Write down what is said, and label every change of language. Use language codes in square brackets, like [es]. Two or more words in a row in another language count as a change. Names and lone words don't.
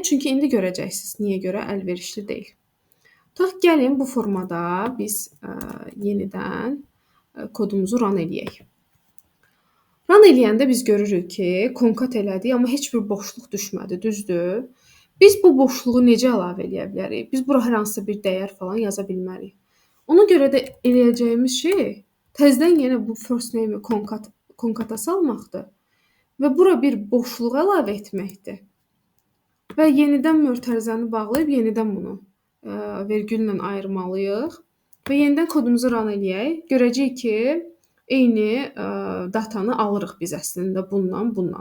[az] Çünki indi görəcəksiniz niyə görə əlverişli deyil. Tutaq gəlin bu formada biz yenidən kodumuzu run eləyək. Run eləyəndə biz görürük ki, konkat elədik, amma heç bir boşluq düşmədi, düzdür? Biz bu boşluğu necə əlavə eləyə bilərik? Biz bura hər hansısa bir dəyər falan yaza bilmərik. Ona görə də eləyəcəyimiz şey təzədən yenə bu [en] first name- [az] i konkata salmaqdır və bura bir boşluq əlavə etməkdir. Və yenidən mötərizəni bağlayıb yenidən bunu vergüllə ayırmalıyıq və yenidən kodumuzu run eləyək. Görəcəyik ki, eyni datanı alırıq biz əslində bundan.